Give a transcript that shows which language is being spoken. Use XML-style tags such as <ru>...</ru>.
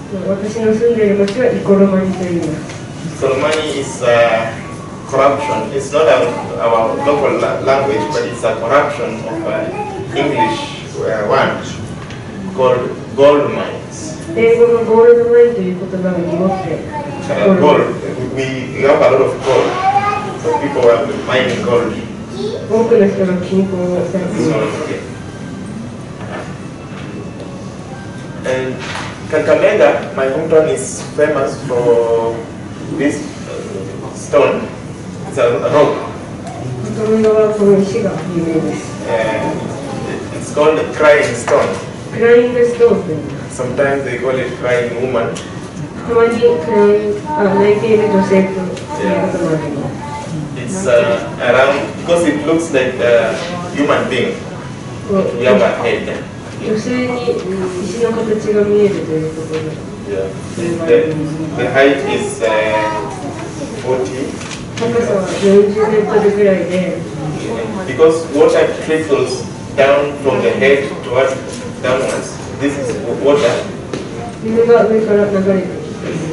<ja>私の住んでいる町はイコロマニと言います。</ja> <en>Ikolomani is corruption. It's not our local language, but it's a corruption of English word called gold mines.</en> <ja>英語のゴールドマインという言葉が濁って、</ja> <en>Gold. We have a lot of gold. So people are mining gold.</en> <ja>多くの人が金鉱をされています。</ja> <en>And Kakamega, my hometown, is famous for this stone. It's a rock.</en> <ja>カカメガはこの石が有名です。</ja> <en>It's called the crying stone.</en> <ja>クライングストーンと言います。</ja> <en>sometimes they call it crying woman.</en> <ja>たまに泣いている女性ということもあります。</ja> <en>It's around because it looks like a human being. We have a head.</en> <ja>女性に石の形が見えるということで。</ja> <en>Yeah. The height is 40.</en> <ja>高さは40メートルぐらいで。</ja> <en>Because water trickles down from the head towards downwards. This is water.</en> <ja>水が上から流れてきて。</ja>